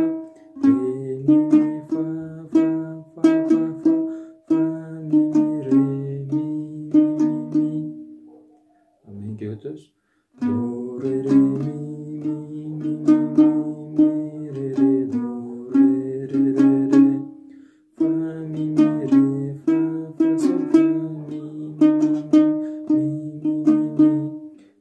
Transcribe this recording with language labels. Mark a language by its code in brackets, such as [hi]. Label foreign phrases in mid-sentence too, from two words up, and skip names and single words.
[ky] Ре, ми, фа, фа, фа, фа, фа, фа, ми, ре, ми. Андан кийин өтөбүз. До, ре, ми, ре, до, ре. Фа, ми, ре, фа, фа, соль, фа, ми,